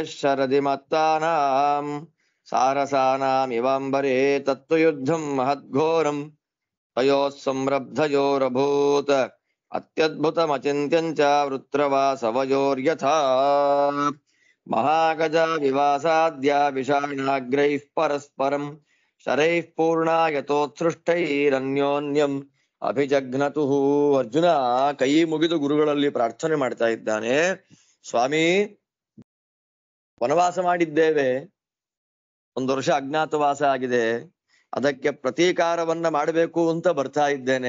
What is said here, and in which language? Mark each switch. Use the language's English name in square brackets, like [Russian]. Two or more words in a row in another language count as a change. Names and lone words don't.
[Sanskrit] ಶರದಿಮತ್ತಾನಾಂ ಸಾರಸಾನಾಮಿವಾಂಬರೇ ತತ್ತು ಯುದ್ಧಂ ಮಹದ್ಘೋರಂ ತಯೋಃ ಸಂರಬ್ಧಯೋರಭೂತ್ ಅತ್ಯದ್ಭುತಮಚಿಂತ್ಯಂಚ ವೃತ್ರವಾಸವಯೋರ್ಯಥಾ ಮಹಾಗಜ ವಿವಾಸಾದ್ಯ ವಿಷಾಣಾಗ್ರೈಃ ಪರಸ್ಪರಂ ಶರೈಃ ಪೂರ್ಣಾಯತೋತ್ಸೃಷ್ಟೈರನ್ಯೋನ್ಯಂ ಅಭಿಜಘ್ನತುಃ. [Kannada] ಅರ್ಜುನ ಕೈ ಮುಗಿದು ಗುರುಗಳಲ್ಲಿ ಪ್ರಾರ್ಥನೆ ಮಾಡ್ತಾ ಇದ್ದಾನೆ. ಸ್ವಾಮಿ, ವನವಾಸ ಮಾಡಿದ್ದೇವೆ, 1 ವರ್ಷ ಅಜ್ಞಾತವಾಸ ಆಗಿದೆ, ಅದಕ್ಕೆ ಪ್ರತೀಕಾರವನ್ನ ಮಾಡಬೇಕು ಅಂತ ಬರ್ತಾ ಇದ್ದೇನೆ.